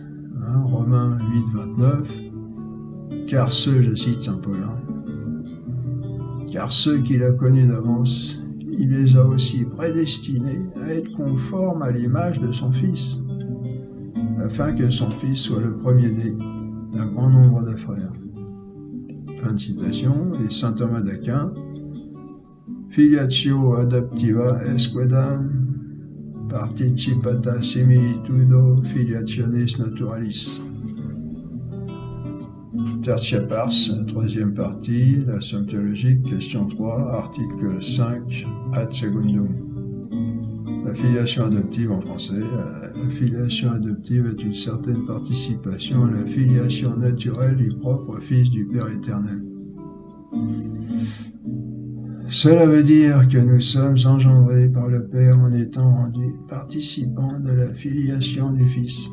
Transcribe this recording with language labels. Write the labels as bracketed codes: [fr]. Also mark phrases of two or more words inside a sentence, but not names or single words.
[fr] Hein, Romains 8, 29, car ceux, je cite Saint Paul, car ceux qu'il a connus d'avance, il les a aussi prédestinés à être conformes à l'image de son Fils, afin que son Fils soit le premier-né d'un grand nombre de frères. Fin de citation, et saint Thomas d'Aquin, [la] Filiatio adoptiva esquedam participata similitudo filiationis naturalis. Tertia pars, [fr] troisième partie, la somme théologique, question 3, article 5, [la] ad secundum. [fr] La filiation adoptive en français. La filiation adoptive est une certaine participation à la filiation naturelle du propre Fils du Père éternel. Cela veut dire que nous sommes engendrés par le Père en étant rendus participants de la filiation du Fils.